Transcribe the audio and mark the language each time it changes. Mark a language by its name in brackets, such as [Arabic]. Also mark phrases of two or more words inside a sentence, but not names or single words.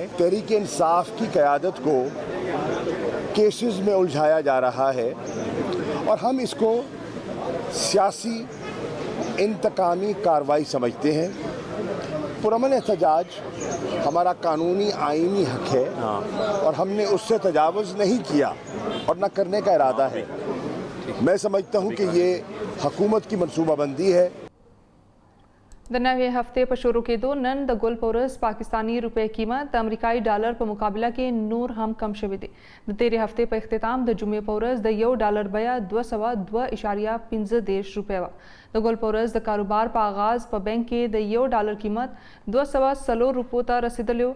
[Urdu] تحریک انصاف کی قیادت کو کیسز میں الجھایا جا رہا ہے اور ہم اس کو سیاسی انتقامی کارروائی سمجھتے ہیں. پرامن احتجاج ہمارا قانونی آئینی حق ہے اور ہم نے اس سے تجاوز نہیں کیا اور نہ کرنے کا ارادہ ہے. میں سمجھتا ہوں کہ یہ حکومت کی منصوبہ بندی ہے. [Pashto] د نوې هفتې په شروع کېدو نن د ګل په ورځ پاکستانی روپۍ قیمت د امریکایي ډالر په مقابله کې نور هم کم شوی دی. د تیرې هفتې په اختتام د جمعې په ورځ د $1 بیه 202.15 روپۍ وه. د ګل په ورځ د کاروبار په آغاز په بانک کې د $1 قیمت 204 روپو ته رسیدلی و.